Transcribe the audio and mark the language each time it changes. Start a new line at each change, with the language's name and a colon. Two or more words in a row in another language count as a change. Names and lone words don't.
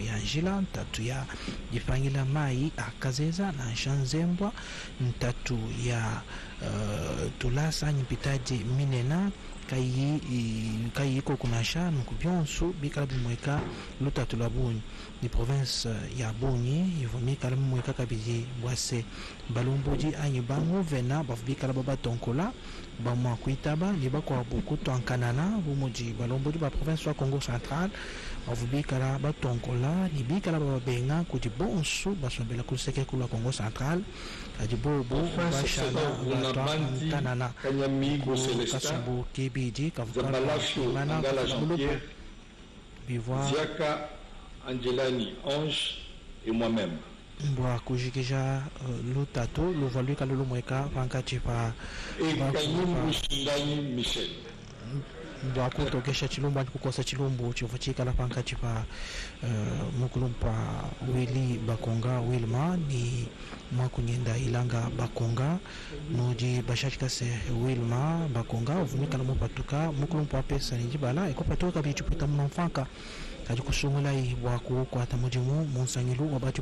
Luba-Katanga: ya njila ntatu ya jifangila mai akazeza na nshanzembwa ntatu ya tulasa nyipitaji minena kai iko kunasha nukubyonsu bikala bimweka lutatu la Boni ni province ya Boni ivomikala bimweka kabiji bwase balumbuji anyi bango vena bafubikala baba tonkola bamwa kuitaba ni bakwa bukutu ankanana bumuji balumbuji ba province wa Congo Central bafubikala batonkola ni bikala baba benga kuti bonsu basombela kuseke kula Congo Central ajibobo bashala kanana Kanyamigo kasumbu kibiji kavukala
French: Mana Ziaka Angelani Ange et moi-même
Luba-Katanga: mbwa kujikisha lutatu luvaluika lulumweka vankati pa Kanyimbu Shindani Michel mbwa kutokesha chilumbu kukosa chilumbu chivuchikala pankati pa mukulumpa Willy Bakonga Wilma ni mwakunyenda ilanga Bakonga noji bashachikase Wilma Bakonga uvumikala mupatuka mukulumpa pesa nijibala ikopatuka bichiputa mnamfanka kadi kusungulai waku kwata mujimu monsangilu wabati